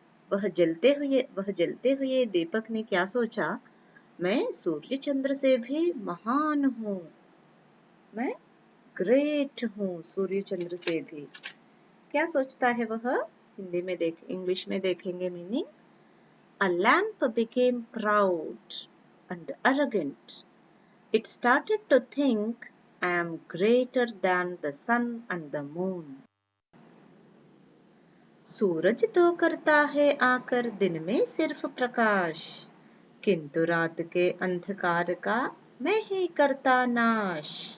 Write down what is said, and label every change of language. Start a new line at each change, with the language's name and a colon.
Hindi: वह जलते हुए दीपक ने क्या सोचा, मैं सूर्य चंद्र से भी महान हूँ, मैं ग्रेट हूँ सूर्य चंद्र से भी. क्या सोचता है वह? हिंदी में इंग्लिश में देखेंगे meaning.
English: A lamp became proud and arrogant. It started to think, I am greater than the sun and the moon.
Hindi: सूरज तो करता है आकर दिन में सिर्फ प्रकाश, किंतु रात के अंधकार का मैं ही करता नाश.